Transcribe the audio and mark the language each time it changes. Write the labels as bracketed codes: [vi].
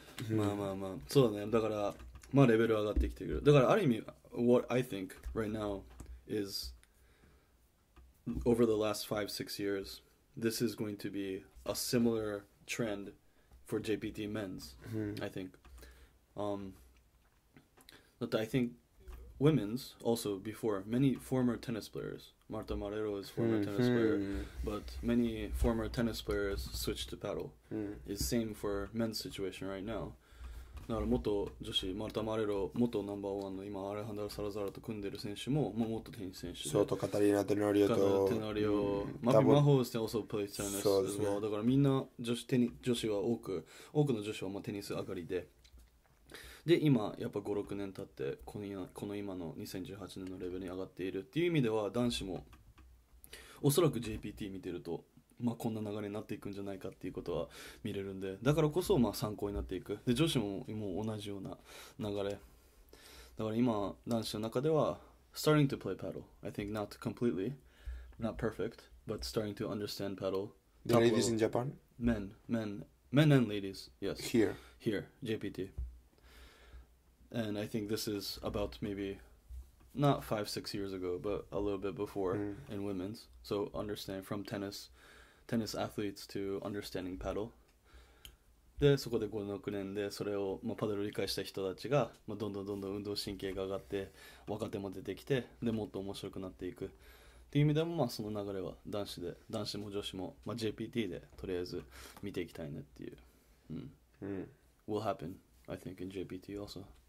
[ja] まあそうだねだからまあレベル上がってきてるだからある意味 [en] What I think right now is over the last 5-6 years, this is going to be a similar trend for JPT men's, I think. But I think women's also before, many former tennis players, Marta Marrero is former tennis player, but many former tennis players switched to paddle. It's same for men's situation right now. [ja] だから元女子マルタ・マレロ元ナンバーワンの今アレハンドロ・サラザラと組んでる選手も元テニス選手でそうとカタリーナ・テノリオとマピ・マホースで [en] also play tennis as well [ja] だからみんな女子は多くの女子はまあテニス上がりで今やっぱ 5,6 年経ってこの今の2018年のレベルに上がっているっていう意味では男子もおそらく JPT 見てるとこんな流れになっていくんじゃないかっていうことは見れるんで、だからこそ参考になっていく。で女子ももう同じような流れだから今男子の中では [en] starting to play paddle. I think not completely, not perfect, but starting to understand paddle. The ladies in Japan? Men and ladies, yes. Here, JPT. And I think this is about maybe not 5-6 years ago, but a little bit before in women's. So understand from tennis athletes to understanding paddle. [ja] でそこで5、6年でそれを、パドルを理解した人たちが、どんどん運動神経が上がって若手も出てきて、でもっと面白くなっていくっていう意味でも、その流れは男子も女子も、JPT でとりあえず見ていきたいねっていう、 [en] will happen I think in JPT also